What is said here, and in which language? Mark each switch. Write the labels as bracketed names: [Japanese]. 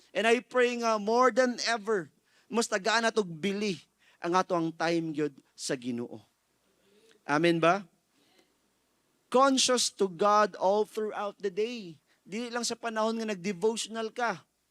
[English] And I pray [Cebuano] nga [English] more than ever, [Cebuano] mas tagaan na bili ang ato ang time, good, sa Ginoo. Amen ba? [English] Conscious to God all throughout the day. [Cebuano] Dili lang sa panahon nga nag-devotional ka.